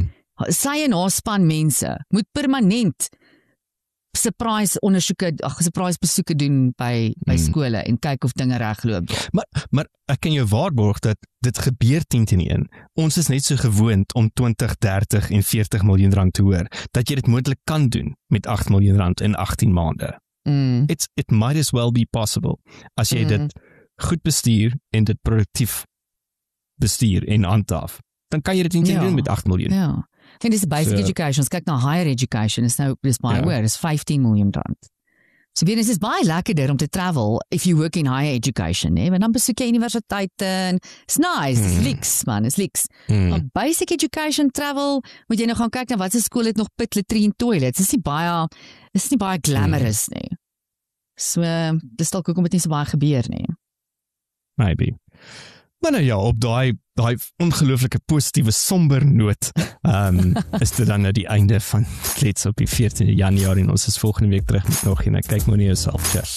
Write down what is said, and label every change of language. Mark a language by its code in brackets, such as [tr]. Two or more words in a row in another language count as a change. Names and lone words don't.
[af] Sy en haar span mense moet permanent surprise besoeke doen by skole en kyk of dinge regloop. Maar ek kan jou waarborg dat dit gebeur 10-1. Ons is net so gewoond om 20, 30 en 40 miljoen rand te hoor, dat jy dit moontlik kan doen met 8 miljoen rand in 18 maande. [en] It might as well be possible, [af] as jy dit goed bestuur en dit produktief bestuur en handhaaf, dan kan jy dit nie doen met 8 miljoen. Ja. En dis [en] basic education, [af] ons kyk na [en] higher education, [af] is nou, dis baie hoor, is 15 miljoen rand. So weer eens is baie lekkerder om te travel [en] if you work in higher education, [af] né? Want dan besoek jy universiteite en [en] it's nice, it's leaks man, it's leaks. Maar basic education travel, [af] moet jy nou gaan kyk na wat se skool het nog pit, latrine, toilets. Dis nie baie glamorous nie. So, dis dalk hoekom dit nie so baie gebeur nie. [en] Maybe. [af] Maar nou ja, op daai ongelooflike positiewe somber noot, is dit dan nou die einde van Klets op die 14de Januarie en ons is volgende week terug met nog en kyk maar nie jouself, cheers.